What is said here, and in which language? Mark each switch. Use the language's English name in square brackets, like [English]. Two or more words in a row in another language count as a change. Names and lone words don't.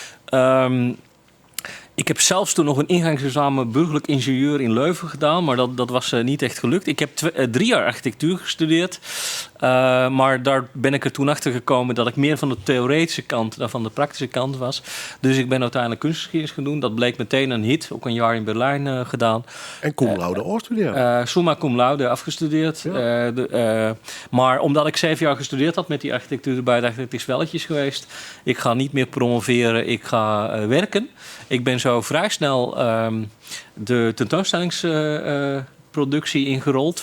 [Dutch] Ik heb zelfs toen nog een ingangsexamen burgerlijk ingenieur in Leuven gedaan, maar dat was niet echt gelukt. Ik heb 3 jaar architectuur gestudeerd. Maar daar ben ik er toen achter gekomen dat ik meer van de theoretische kant dan van de praktische kant was. Dus ik ben uiteindelijk kunstgeschiedenis gaan doen. Dat bleek meteen een hit. Ook een jaar in Berlijn gedaan. En [Latin] cum laude [Dutch] afstuderen. [Latin] Summa cum laude [Dutch] afgestudeerd. Ja. Maar omdat ik 7 jaar gestudeerd had met die architectuur erbij, dacht ik, het is welletjes geweest. Ik ga niet meer promoveren, ik ga werken. Ik ben zo vrij snel de tentoonstellingsproductie ingerold.